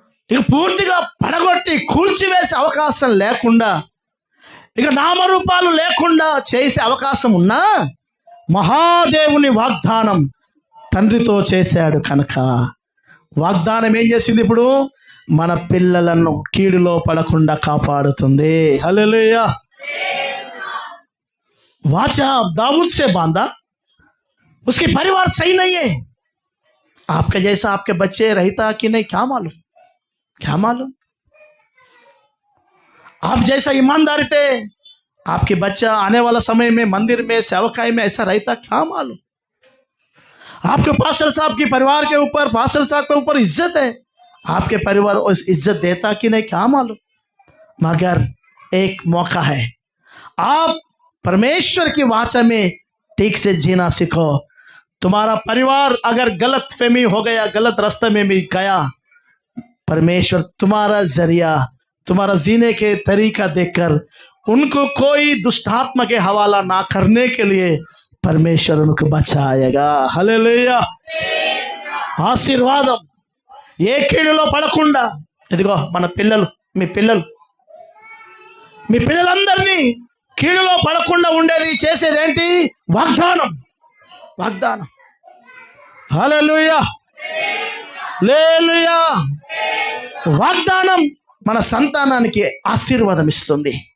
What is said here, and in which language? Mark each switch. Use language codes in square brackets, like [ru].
[te] ఇక పూర్తిగా పడగొట్టి కూల్చివేసే అవకాశం లేకుండా, ఇక నామరూపాలు లేకుండా చేసే అవకాశం ఉన్నా మహాదేవుని వాగ్దానం తండ్రితో చేశాడు కనుక వాగ్దానం ఏం చేసింది? ఇప్పుడు మన పిల్లలను కీడులో పడకుండా కాపాడుతుంది. హల్లెలూయా. [hi] वाचा दाऊद से बांधा, उसके परिवार सही नहीं है. आपका जैसा आपके बच्चे रहता कि नहीं, क्या मालूम. आप जैसा ईमानदारी थे, आपके बच्चा आने वाला समय में मंदिर में सेवकाई में ऐसा रहता, क्या मालूम. आपके पास्टर साहब की परिवार के ऊपर, पास्टर साहब के ऊपर इज्जत है, आपके परिवार उस इज्जत देता कि नहीं, क्या मालूम. मगर एक मौका है, आप परमेश्वर की वाचा में ठीक से जीना सीखो. तुम्हारा परिवार अगर गलत फहमी हो गया, गलत रास्ते में भी गया, परमेश्वर तुम्हारा जरिया, तुम्हारा जीने के तरीका देखकर उनको कोई दुष्टात्मा के हवाला ना करने के लिए परमेश्वर उनको बचाएगा. [te] హల్లెలూయా. ఆశీర్వాదం. ఏ కీడులో పడకుండా, ఇదిగో మన పిల్లలు, మీ పిల్లలందరినీ కీడులో పడకుండా ఉండేది చేసేది ఏంటి? వాగ్దానం. హల్లెలూయా. హల్లెలూయా. వాగ్దానం మన సంతానానికి ఆశీర్వాదం ఇస్తుంది.